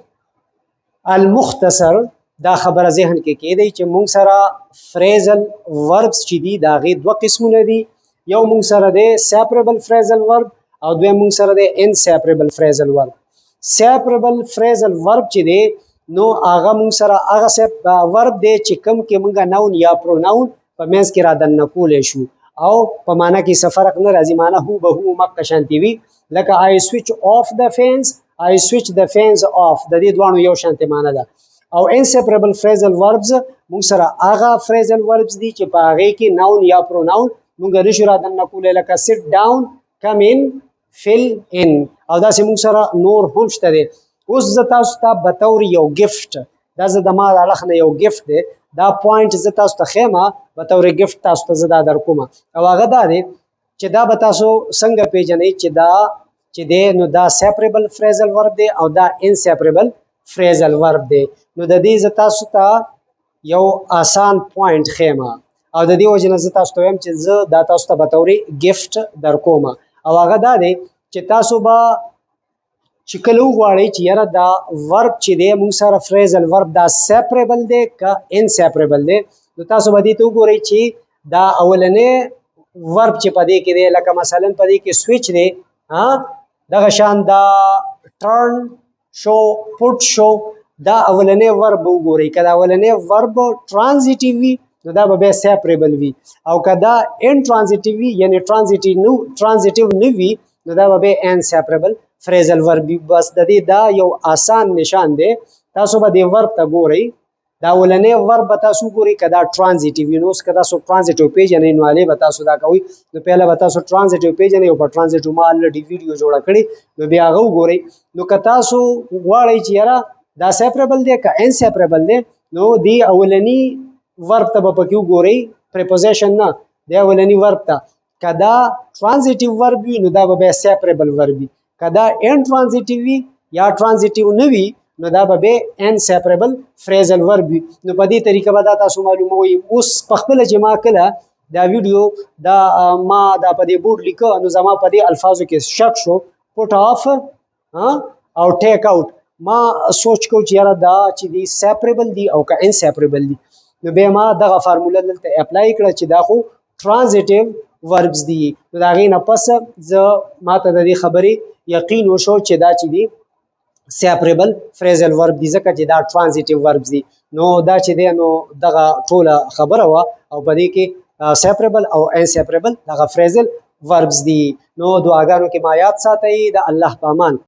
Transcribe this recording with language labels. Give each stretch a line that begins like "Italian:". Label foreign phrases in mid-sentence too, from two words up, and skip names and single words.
Pashto: المختصر دا خبره ذهن کې کېدی چې مونږ سره
English: phrasal verbs
Pashto: چې دي دا غي دوه قسمونه دي یو مونږ سره دی
English: separable phrasal verb
Pashto: او دویم مونږ سره دی
English: inseparable phrasal verb separable phrasal verb
Pashto: چې دی نو هغه مونږ سره هغه verb دی چې کوم کې مونږ noun یا pronoun په منځ کې را دننه کولی شو او په معنا کې څه فرق نه راځي معنا هو به هو مکه شانتي وي لکه
English: I switch the fans off
Pashto: د دې دوانو یو شانتي معنا ده او
English: inseparable phrasal verbs
Pashto: موږ سره هغه
English: phrasal verbs
Pashto: دي چې په هغې کې noun یا pronoun موږ نشو را دننه کولی لکه sit
English: down come in fill in
Pashto: او داسې موږ سره نور هم شته دی اوس زه تاسو ته بطور یو gift دا زه د ما د اړخ نه یو gift دی دا پوینټ زه تاسو ته ښیمه بطور gift تاسو ته زه دا در کومه او هغه دا دی چې دا به تاسو څنګه پیژنئ چې دا چې دی نو دا
English: separable phrasal verb
Pashto: دی او دا
English: inseparable phrasal verb
Pashto: دی نو د دې زه تاسو ته یو آسان پوینټ ښیمه او د دې وجې نه زه تاسو ته وایم چې زه دا تاسو ته بطور gift در کومه او هغه دا دی چې تاسو به چې کله وغواړئ چې یاره دا ورب چې دی موږ سره
English: phrasal verb
Pashto: دا separable دی که inseparable دی نو تاسو به دې ته وګورئ چې دا اولنی ورب چې په دې کې دی لکه مثلا په دې کې switch دی دغه شان دا
English: turn show put show
Pashto: دا اولنی ورب وګورئ که دا اولنی ورب transitive وي نو دا به بیا separable وي او که دا intransitive وي یعنی transitive نه وي نو دا به بیا
English: inseparable phrasal verb
Pashto: بس د دې دا یو آسان نشان دی تاسو به دې ورب ته ګورئ دا اولنی ورب به تاسو ګورئ که دا transitive وي نو اوس که تاسو transitive پیژنئ نو هلې به تاسو دا کوئ نو پهله به تاسو transitive پیژنئ او په transitive ما الریډي ویډیو جوړه کړې نو بیا هغه وګورئ نو که تاسو غواړئ چې یاره دا separable دی که inseparable دی نو دې اولني ورب ته به پکې وګورئ preposition نه د اولني ورب ته که دا
English: transitive verb
Pashto: وي نو دا به بیا
English: separable verb
Pashto: وي که دا intransitive وي یا transitive نه وي نو دا به بیا
English: inseparable phrasal verb
Pashto: وي نو په دې طریقه به دا تاسو معلوموئ اوس په خپله چې ما کله دا ویډیو دا ما دا په دې بورډ لیکه نو زما په دې الفاظو کې شک شو
English: put off
Pashto: او
English: take out
Pashto: ما سوچ کو چې یاره دا چې دی separable دی او که inseparable دی نو بیا ما دغه فارموله دلته اپلای کړه چې دا خو
English: transitive verbs
Pashto: دي نو د هغې نه پس زه ماته د دې خبرې یقین وشو چې دا چې دی
English: separable phrasal verb
Pashto: دي ځکه چې دا
English: transitive verbs
Pashto: دي نو دا چې دی نو دغه ټوله خبره وه او په دې کې separable او inseparable دغه
English: phrasal verbs
Pashto: دي نو دعاګانو کې ما یاد ساتئ د الله په امان